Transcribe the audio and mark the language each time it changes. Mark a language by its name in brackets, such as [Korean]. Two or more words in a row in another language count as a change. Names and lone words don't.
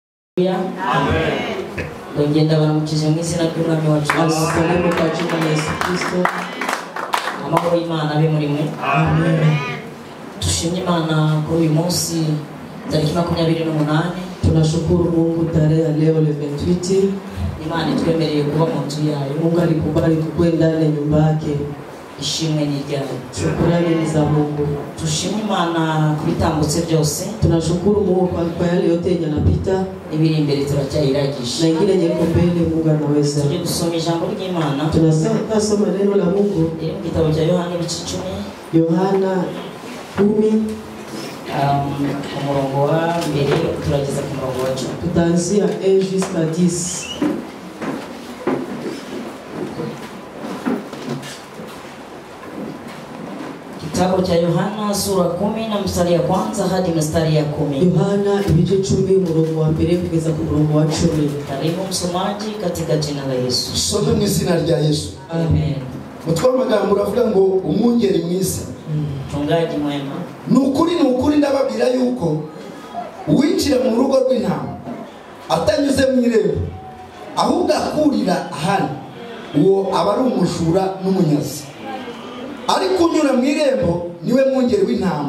[Kinyarwanda] Amen. Ngenda baramukije mu izina ry'umwami wacu Yesu Kristo. Amahoro y'Imana abe muri mwe. Amen. Tushimye Imana kuri uyu munsi tariki 28. [Swahili] Tunashukuru Mungu tarehe leo le 28. [Kinyarwanda] Imana itwemereye kuba mu nzu yayo. [Swahili] Mungu alikubali kwenda ndani ya nyumba yake. [Kinyarwanda] Ishimwe ni ryayo. [Swahili] Shukrani ni za Mungu. [Kinyarwanda] Tushimye Imana kubitambutse byose. [Swahili] Tunashukuru Mungu kwa yale yote yanapita. [Kinyarwanda] Ibiri imbere turacyayiragisha. [Swahili] Na ingine nyeko mbele Mungu anaweza. [Kinyarwanda] Tuje gusoma ijambo ry'Imana. [Swahili] Tunasoma neno la Mungu. [Kinyarwanda] Mu gitabo cya Yohana ibice 10. [Swahili] Yohana 10. [Kinyarwanda] Umurongo wa mbere turageza ku murongo wa 10. [Swahili] Tutaanzia 1 jusqu'à 10. Kitabu cha Yohana sura 10 na mstari ya kwanza hadi mstari ya 10. [Kinyarwanda] Yohana ibice 10 umurongo wa mbere kugeza ku murongo wa 10. [Swahili] Karibu msomaji katika jina la Yesu. [Kinyarwanda] Sote mu izina rya Yesu. Amen. Mutwe w'amagambo uravuga ngo umwungeri mwiza. [Swahili] Mchungaji mwema. [Kinyarwanda] Nukuri ndababwira yuko uwinjira mu rugo rw'intama atanyuze mu irembo ahubwo akurira hano uwo aba ari umujura n'umunyazi. Ariko unyura mu irembo niwe mwungeri w'intama.